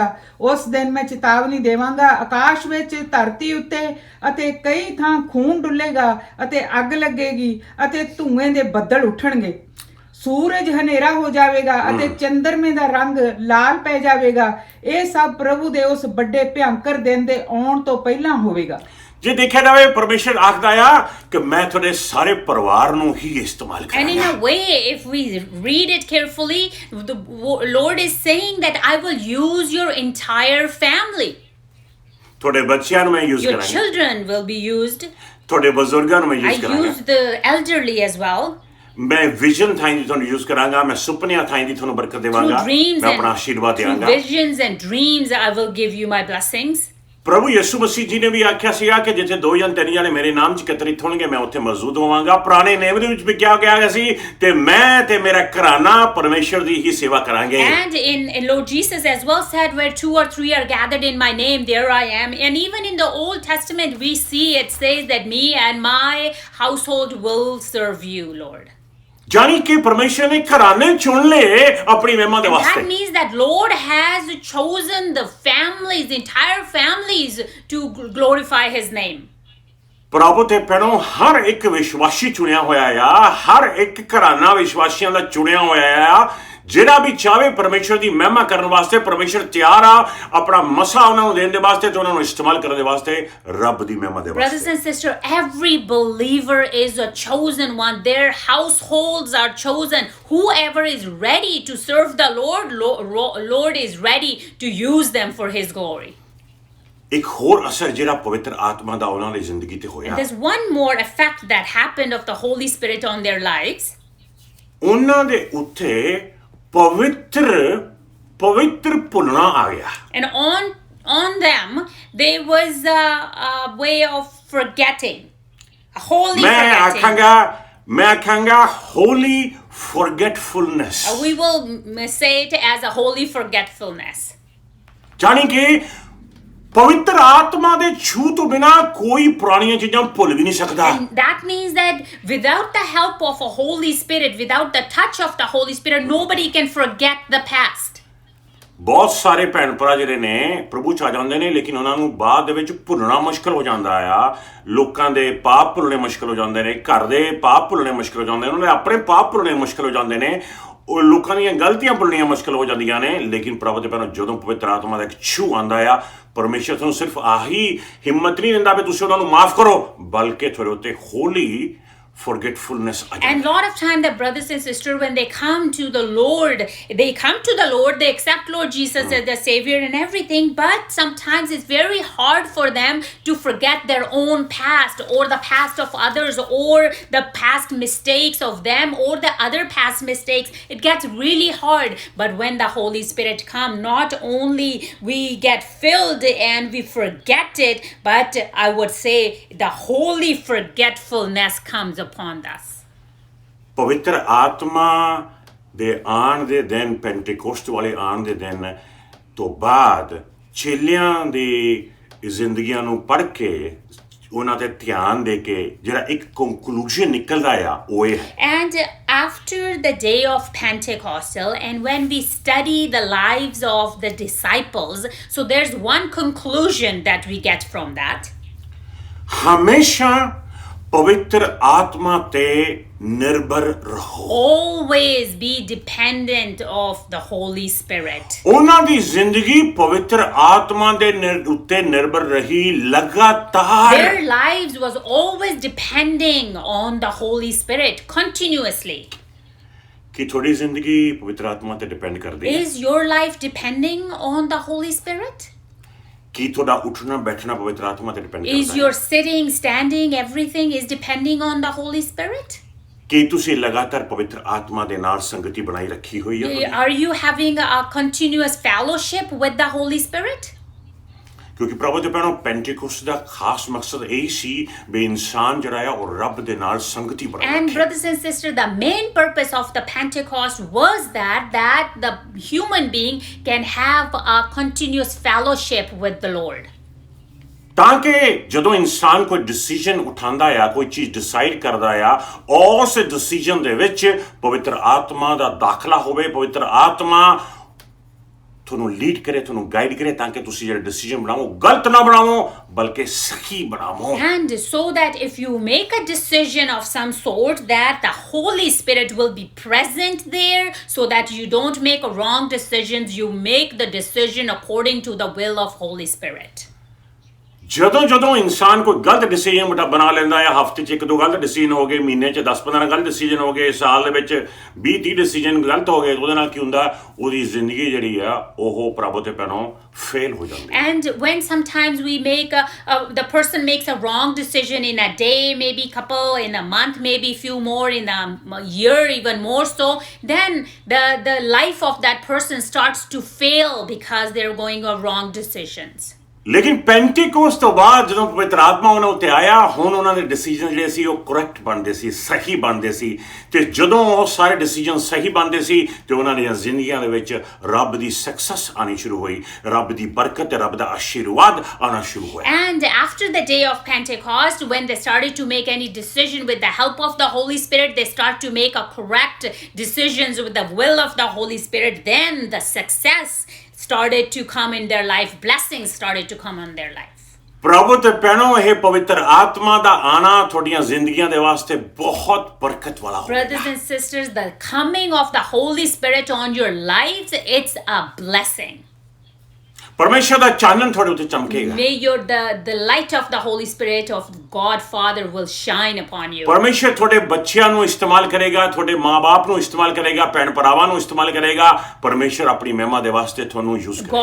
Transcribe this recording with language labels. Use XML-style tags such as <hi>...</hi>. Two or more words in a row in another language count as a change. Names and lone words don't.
<pa>ਉਸ ਦਿਨ ਮੈਂ ਚੇਤਾਵਨੀ ਦੇਵਾਂਗਾ, ਆਕਾਸ਼ ਵਿੱਚ, ਧਰਤੀ ਉੱਤੇ ਅਤੇ ਕਈ ਥਾਂ ਖੂਨ ਡੁੱਲੇਗਾ ਅਤੇ ਅੱਗ ਲੱਗੇਗੀ ਅਤੇ ਧੂਏ ਦੇ ਬੱਦਲ ਉੱਠਣਗੇ। ਸੂਰਜ ਹਨੇਰਾ ਹੋ ਜਾਵੇਗਾ ਅਤੇ ਚੰਦਰਮੇ ਦਾ ਰੰਗ ਲਾਲ ਪੈ ਜਾਵੇਗਾ। ਇਹ ਸਭ ਪ੍ਰਭੂ ਦੇ ਉਸ ਵੱਡੇ ਭਿਆਨਕ ਦਿਨ ਦੇ ਆਉਣ ਤੋਂ ਪਹਿਲਾਂ ਹੋਵੇਗਾ। ਜੇ ਦੇਖਿਆ ਜਾਵੇ ਪਰਮੇਸ਼ਰ ਆਖਦਾ ਆ ਕਿ ਮੈਂ ਤੁਹਾਡੇ ਸਾਰੇ ਪਰਿਵਾਰ ਨੂੰ ਹੀ ਇਸਤੇਮਾਲ</pa> <en>And in</en> <pa>ਕਰਾਂਗਾ।</pa> <en>a way, if we read it carefully, the Lord is saying that I will use your entire family.</en> <pa>ਤੁਹਾਡੇ ਬੱਚਿਆਂ ਨੂੰ ਮੈਂ ਯੂਜ਼</pa> <en>Your</en> <pa>ਕਰਾਂਗਾ,</pa> <en>children will be used.</en> <pa>ਤੁਹਾਡੇ ਬਜ਼ੁਰਗਾਂ ਨੂੰ ਮੈਂ</pa> <en>I</en> <pa>ਯੂਜ਼ ਕਰਾਂਗਾ,</pa> <en>use the elderly as well.</en> <pa>ਮੈਂ ਵਿਜ਼ਨ ਥਾਈਂ ਦੀ ਤੁਹਾਨੂੰ ਯੂਜ਼ ਕਰਾਂਗਾ, ਮੈਂ ਸੁਪਨਿਆਂ ਥਾਈਂ ਦੀ ਤੁਹਾਨੂੰ ਬਰਕਤ</pa> <en>Through</en> <pa>ਦੇਵਾਂਗਾ,</pa> <en>dreams</en> <pa>ਮੈਂ ਆਪਣਾ</pa> <en>and</en> <pa>ਆਸ਼ੀਰਵਾਦ</pa> <en>through</en> <pa>ਦੇਵਾਂਗਾ।</pa> <en>visions and dreams, I will give you my blessings.</en> <pa>ਪ੍ਰਭੂ ਯਿਸੂ ਮਸੀਹ ਜੀ ਨੇ ਵੀ ਆਖਿਆ ਸੀਗਾ ਕਿ ਜਿੱਥੇ 2 ਜਾਂ 3 ਜਣੇ ਮੇਰੇ ਨਾਮ 'ਚ ਇਕੱਤਰਿਤ ਹੋਣਗੇ ਮੈਂ ਉੱਥੇ ਮੌਜੂਦ ਹੋਵਾਂਗਾ। ਪੁਰਾਣੇ ਨੇਮ ਦੇ ਵਿੱਚ ਵੀ ਕਿਹਾ ਗਿਆ ਸੀ ਤੇ ਮੈਂ ਤੇ ਮੇਰਾ ਘਰਾਨਾ ਪਰਮੇਸ਼ਰ ਦੀ ਹੀ ਸੇਵਾ ਕਰਾਂਗੇ।</pa> <en>And in Lord Jesus as well said, where 2 or 3 are gathered in my name, there I am. And even in the Old Testament, we see it says that me and my household will serve you, Lord.</en> <pa>ਜਾਨੀ ਕਿ ਪਰਮੇਸ਼ਰ ਨੇ ਘਰਾਨੇ ਚੁਣ ਲਏ ਆਪਣੀ ਮਹਿਮਾ ਦੇ</pa> <en>That</en> <pa>ਵਾਸਤੇ।</pa> <en>means that Lord has chosen the families, the entire families, to glorify His name.</en> <pa>ਪ੍ਰਭੂ ਤੇ ਭੈਣੋ ਹਰ ਇੱਕ ਵਿਸ਼ਵਾਸੀ ਚੁਣਿਆ ਹੋਇਆ ਆ, ਹਰ ਇੱਕ ਘਰਾਨਾ ਵਿਸ਼ਵਾਸੀਆਂ ਦਾ ਚੁਣਿਆ ਹੋਇਆ ਆ। ਜਿਹੜਾ ਵੀ ਚਾਹੇ ਪਰਮੇਸ਼ਰ ਦੀ ਮਹਿਮਾ ਕਰਨ ਵਾਸਤੇ ਪਰਮੇਸ਼ਰ ਤਿਆਰ ਆ ਆਪਣਾ ਮਸਾ ਉਹਨਾਂ ਨੂੰ ਦੇਣ ਦੇ ਵਾਸਤੇ ਤੇ ਉਹਨਾਂ ਨੂੰ ਇਸਤੇਮਾਲ ਕਰਨ ਦੇ ਵਾਸਤੇ ਰੱਬ ਦੀ ਮਹਿਮਾ ਦੇ</pa> <en>Brothers</en> <pa>ਵਾਸਤੇ।</pa> <en>and sisters, every believer is a chosen one. Their households are chosen. Whoever is ready to serve the Lord is ready to use them for His glory.</en> <pa>ਇੱਕ ਹੋਰ ਅਸਰ ਜਿਹੜਾ ਪਵਿੱਤਰ ਆਤਮਾ ਦਾ ਉਹਨਾਂ ਦੀ ਜ਼ਿੰਦਗੀ ਤੇ ਹੋਇਆ,</pa> <en>There's one more effect that happened of the Holy Spirit on their lives.</en> <pa>ਉਹਨਾਂ ਦੇ ਉੱਤੇ ਪਵਿੱਤਰ ਭੁੱਲਣਾ ਆ ਗਿਆ।</pa> <en>And on them, there was a way of forgetting, a holy forgetting.</en> <pa>ਮੈਂ ਆਖਾਂਗਾ</pa> <en>holy forgetfulness। We will say it as a holy forgetfulness.</en> <pa>ਜਾਣੀ ਕਿ ਪਵਿੱਤਰ ਆਤਮਾ ਦੇ ਛੂ ਤੋਂ ਬਿਨਾ ਕੋਈ ਪੁਰਾਣੀਆਂ ਚੀਜ਼ਾਂ ਭੁੱਲ ਵੀ ਨਹੀਂ ਸਕਦਾ।</pa> <en>And that means that without the help of a Holy Spirit, without the touch of the Holy Spirit, nobody can forget the past.</en> <pa>ਬਹੁਤ ਸਾਰੇ ਭੈਣ ਭਰਾ ਜਿਹੜੇ ਨੇ ਪ੍ਰਭੂ ਚ ਆ ਜਾਂਦੇ ਨੇ ਲੇਕਿਨ ਉਹਨਾਂ ਨੂੰ ਬਾਅਦ ਦੇ ਵਿੱਚ ਭੁੱਲਣਾ ਮੁਸ਼ਕਲ ਹੋ ਜਾਂਦਾ ਆ। ਲੋਕਾਂ ਦੇ ਪਾਪ ਭੁੱਲਣੇ ਮੁਸ਼ਕਲ ਹੋ ਜਾਂਦੇ ਨੇ, ਘਰ ਦੇ ਪਾਪ ਭੁੱਲਣੇ ਮੁਸ਼ਕਲ ਹੋ ਜਾਂਦੇ ਨੇ, ਉਹਨਾਂ ਦੇ ਆਪਣੇ ਪਾਪ ਭੁੱਲਣੇ ਮੁਸ਼ਕਲ ਹੋ ਜਾਂਦੇ ਨੇ, ਉਹ ਲੋਕਾਂ ਦੀਆਂ ਗਲਤੀਆਂ ਭੁੱਲਣੀਆਂ ਮੁਸ਼ਕਲ ਹੋ ਜਾਂਦੀਆਂ ਨੇ। ਲੇਕਿਨ ਪ੍ਰਭੂ ਦੇ ਪਹਿਲਾਂ ਜਦੋਂ ਪਵਿੱਤਰ ਆਤਮਾ ਦਾ ਇੱਕ ਛੂ ਆਉਂਦਾ ਆ, ਪਰਮੇਸ਼ਰ ਤੁਹਾਨੂੰ ਸਿਰਫ ਆਹੀ ਹਿੰਮਤ ਨਹੀਂ ਦਿੰਦਾ ਵੀ ਤੁਸੀਂ ਉਹਨਾਂ ਨੂੰ ਮਾਫ ਕਰੋ, ਬਲਕਿ ਤੁਹਾਡੇ ਉੱਤੇ</pa> <en>holy forgetfulness</en> <pa>ਆ</pa> <en>And</en> <pa>ਜਾਂਦਾ।</pa> <en>lot of time the brothers and sisters, when they come to the Lord, they accept Lord Jesus as their Savior and everything, but sometimes it's very hard for them to forget their own past or the past of others or the past mistakes of them or the other past mistakes. It gets really hard. But when the Holy Spirit comes, not only we get filled and we forget it, but I would say the holy forgetfulness comes upon us.</en> <pa>ਪਵਿੱਤਰ ਆਤਮਾ ਦੇ ਆਉਣ ਦੇ ਦਿਨ, ਪੈਂਟੇਕੋਸਟ ਵਾਲੇ ਆਉਣ ਦੇ ਦਿਨ ਤੋਂ ਬਾਅਦ ਚੇਲਿਆਂ ਦੀ ਜ਼ਿੰਦਗੀਆਂ ਨੂੰ ਪੜ੍ਹ ਕੇ ਉਹਨਾਂ ਤੇ ਧਿਆਨ ਦੇ ਕੇ ਜਿਹੜਾ ਇੱਕ ਕੰਕਲੂਜਨ ਨਿਕਲਦਾ ਆ ਉਹ ਇਹ ਹੈ</pa> <en>And after the day of Pentecostal, and when we study the lives of the disciples, so there's one conclusion that we get from that.</en> <pa>ਹਮੇਸ਼ਾ ਪਵਿੱਤਰ ਆਤਮਾ ਤੇ ਨਿਰਭਰ ਰਹੋ</pa> <en>Always be dependent of the Holy Spirit.</en> <pa>ਉਹਨਾਂ ਦੀ ਜ਼ਿੰਦਗੀ ਪਵਿੱਤਰ ਆਤਮਾ ਦੇ ਉੱਤੇ ਨਿਰਭਰ ਰਹੀ ਲਗਾਤਾਰ</pa> <en>Their lives was always depending on the Holy Spirit continuously.</en> <pa>ਕੀ ਤੁਹਾਡੀ ਜ਼ਿੰਦਗੀ ਪਵਿੱਤਰ ਆਤਮਾ ਤੇ ਡਿਪੈਂਡ ਕਰਦੀ ਹੈ</pa> <en>Is your life depending on the Holy Spirit?</en> <pa>ਕੀ ਤੁਹਾਡਾ ਉੱਠਣਾ ਬੈਠਣਾ ਪਵਿੱਤਰ ਆਤਮਾ ਤੇ ਡਿਪੈਂਡ</pa> <en>Is</en> <pa>ਕਰਦਾ</pa> <en>your</en> <pa>ਹੈ</pa> <en>sitting, standing, everything is depending on the Holy Spirit?</en> <pa>ਕੀ ਤੁਸੀਂ ਲਗਾਤਾਰ ਪਵਿੱਤਰ ਆਤਮਾ ਦੇ ਨਾਲ ਸੰਗਤੀ ਬਣਾਈ ਰੱਖੀ ਹੋਈ ਹੈ</pa> <en>Are you having a continuous fellowship with the Holy Spirit?</en> <pa>ਕਿਉਂਕਿ ਪ੍ਰਭੂ ਦੇ ਭੈਣੋ ਪੈਂਟੀਕੋਸਟ ਦਾ ਖਾਸ ਮਕਸਦ ਇਹ ਸੀ ਵੀ ਇਨਸਾਨ ਜਿਹੜਾ ਆ ਉਹ ਰੱਬ ਦੇ ਨਾਲ ਸੰਗਤੀ ਬਣਾਏ</pa> <en>And</en> <pa>ਰੱਖੇ</pa> <en>brothers and sisters, the main purpose of the Pentecost was that the human being can have a continuous fellowship with the Lord.</en> <pa>ਤਾਂ ਕਿ ਜਦੋਂ ਇਨਸਾਨ ਕੋਈ ਡਿਸੀਜਨ ਉਠਾਉਂਦਾ ਆ ਕੋਈ ਚੀਜ਼ ਡਿਸਾਈਡ ਕਰਦਾ ਆ ਉਸ ਡਿਸੀਜਨ ਦੇ ਵਿੱਚ ਪਵਿੱਤਰ ਆਤਮਾ ਦਾ ਦਾਖਲਾ ਹੋਵੇ ਪਵਿੱਤਰ ਆਤਮਾ ਤੁਹਾਨੂੰ ਲੀਡ ਕਰੇ ਤੁਹਾਨੂੰ ਗਾਈਡ ਕਰੇ ਤਾਂ ਕਿ ਤੁਸੀਂ ਜਿਹੜਾ ਡਿਸੀਜਨ ਬਣਾਵੋ ਗਲਤ ਨਾ ਬਣਾਵੋ ਬਲਕਿ ਸਹੀ ਬਣਾਵੋ</pa> <en>And so that if you make a decision of some sort, that the Holy Spirit will be present there, so that you don't make wrong decisions, you make the decision according to the will of Holy Spirit.</en> <pa>ਜਦੋਂ ਇਨਸਾਨ ਕੋਈ ਗਲਤ ਡਿਸੀਜਨ ਬਣਾ ਲੈਂਦਾ ਆ ਹਫਤੇ 'ਚ 1-2 ਗਲਤ ਡਿਸੀਜਨ ਹੋ ਗਏ ਮਹੀਨੇ 'ਚ 10-15 ਗਲਤ ਡਿਸੀਜਨ ਹੋ ਗਏ ਸਾਲ ਦੇ ਵਿੱਚ 20-30 ਡਿਸੀਜਨ ਗਲਤ ਹੋ ਗਏ ਉਹਦੇ ਨਾਲ ਕੀ ਹੁੰਦਾ ਉਹਦੀ ਜ਼ਿੰਦਗੀ ਜਿਹੜੀ ਆ ਉਹ ਪ੍ਰਭੂ ਤੇ ਪੈਣੋਂ ਫੇਲ ਹੋ ਜਾਂਦੀ ਹੈ</pa> <en>And when sometimes we make the person makes a wrong decision in a day, maybe couple, in a month, maybe few more, in a year, even more so, then the life of that person starts to fail because they're going on wrong decisions.</en> <pa>ਲੇਕਿਨ ਪੈਂਟੀਕੋਸਟ ਤੋਂ ਬਾਅਦ ਜਦੋਂ ਪਵਿੱਤਰ ਆਤਮਾ ਉਹਨਾਂ ਉੱਤੇ ਆਇਆ ਹੁਣ ਉਹਨਾਂ ਦੇ ਡਿਸੀਜਨ ਜਿਹੜੇ ਸੀ ਉਹ ਕਰੈਕਟ ਬਣਦੇ ਸੀ ਸਹੀ ਬਣਦੇ ਸੀ ਤੇ ਜਦੋਂ ਉਹ ਸਾਰੇ ਡਿਸੀਜਨ ਸਹੀ ਬਣਦੇ ਸੀ ਤੇ ਉਹਨਾਂ ਦੀਆਂ ਜ਼ਿੰਦਗੀਆਂ ਦੇ ਵਿੱਚ ਰੱਬ ਦੀ ਸਕਸੈਸ ਆਣੀ ਸ਼ੁਰੂ ਹੋਈ ਰੱਬ ਦੀ ਬਰਕਤ ਤੇ ਰੱਬ ਦਾ ਆਸ਼ੀਰਵਾਦ ਆਣਾ ਸ਼ੁਰੂ ਹੋਇਆ</pa> <en>And after the day of Pentecost, when they started to make any decision with the help of the Holy Spirit, they start to make a correct decisions with the will of the Holy Spirit, then the success started to come in their life, blessings started to come on their life.</en> <pa>ਪ੍ਰਭੂ ਤੇ ਭੈਣੋ ਇਹ ਪਵਿੱਤਰ ਆਤਮਾ ਦਾ ਆਣਾ ਤੁਹਾਡੀਆਂ ਜ਼ਿੰਦਗੀਆਂ ਦੇ ਵਾਸਤੇ ਬਹੁਤ ਬਰਕਤ ਵਾਲਾ ਹੋਵੇਗਾ</pa> <en>Brothers and sisters, the coming of the Holy Spirit on your lives, it's a blessing.</en> <pa>ਪਰਮੇਸ਼ਰ ਦਾ ਚਾਨਣ ਤੁਹਾਡੇ ਉੱਤੇ ਚਮਕੇਗਾ</pa> <en>May the light of the Holy Spirit of God Father will shine upon you.</en> <pa>ਪਰਮੇਸ਼ਰ ਤੁਹਾਡੇ ਬੱਚਿਆਂ ਨੂੰ ਇਸਤੇਮਾਲ ਕਰੇਗਾ ਤੁਹਾਡੇ ਮਾਂ-ਬਾਪ ਨੂੰ ਇਸਤੇਮਾਲ ਕਰੇਗਾ ਭੈਣ ਭਰਾਵਾਂ ਨੂੰ ਇਸਤੇਮਾਲ ਕਰੇਗਾ ਪਰਮੇਸ਼ਰ ਆਪਣੀ ਮਹਿਮਾ ਦੇ ਵਾਸਤੇ ਤੁਹਾਨੂੰ ਯੂਜ਼ ਕਰੇਗਾ</pa>